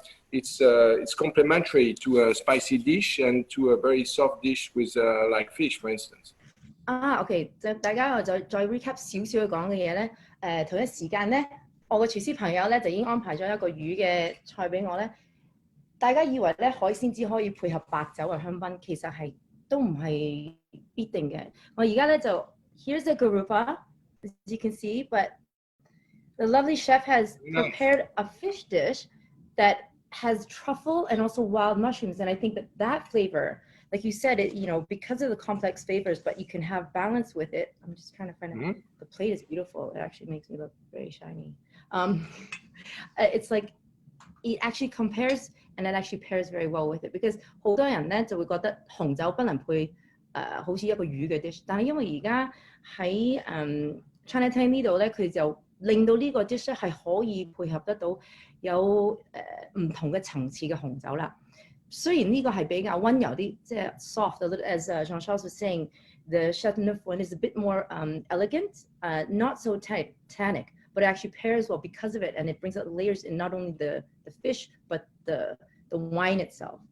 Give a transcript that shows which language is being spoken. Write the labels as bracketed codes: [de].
[en] it's complementary to a spicy dish and to a very soft dish with like fish, for instance. [zh] OK， 就大家我再 recap 少少講嘅嘢咧。同一時間咧，我個廚師朋友咧就已經安排咗一個魚嘅菜俾我咧。大家以為咧海鮮只可以配合白酒或香檳，其實係都唔係必定嘅。我而家咧就 [en] here's the garoupa, as you can see, but the lovely chef has prepared a fish dish that has truffle and also wild mushrooms, and I think that flavor, like you said, it because of the complex flavors, but you can have balance with it. I'm just trying to find out. The plate is beautiful. It actually makes me look very shiny. It's like it actually compares, and it actually pairs very well with it, because [zh] 好多人咧就會覺得紅酒不能配好似一個魚嘅 dish， 但係因為而家喺China Tang 呢度咧，佢哋就令到呢個 dish 係可以配合得到有唔同嘅層次嘅紅酒啦。雖然呢個係比較溫柔啲，即係 [en] soft a little, as Jean-Charles was saying, the Chateau Neuf one is a bit more elegant, not so tannic, but it actually pairs well because of it, and it brings out layers in not only the fish but the wine itself.